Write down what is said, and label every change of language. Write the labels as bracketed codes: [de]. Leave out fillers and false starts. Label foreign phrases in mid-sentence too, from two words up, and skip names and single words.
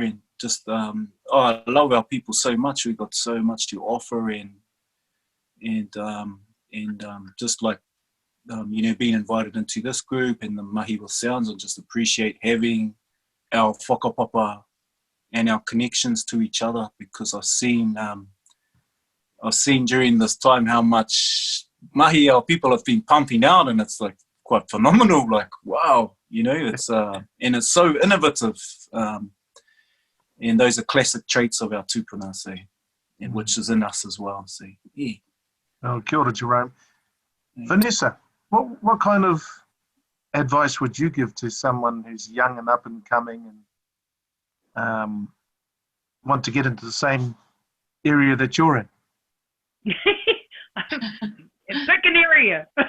[en] And just, I love our people so much. We've got so much to offer, and just like, you know, being invited into this group and the Mahi with Sounds, and just appreciate having our whakapapa and our connections to each other, because I've seen during this time how much mahi our people have been pumping out, and it's like quite phenomenal. Like, wow, you know, it's and it's so innovative, and those are classic traits of our tūpuna, so, and which is in us as well. So yeah. [mi] Oh, kia ora, Jerome. [en] Vanessa, what kind of advice would you give to someone who's young and up and coming and want to get into the same area that you're in? Second area.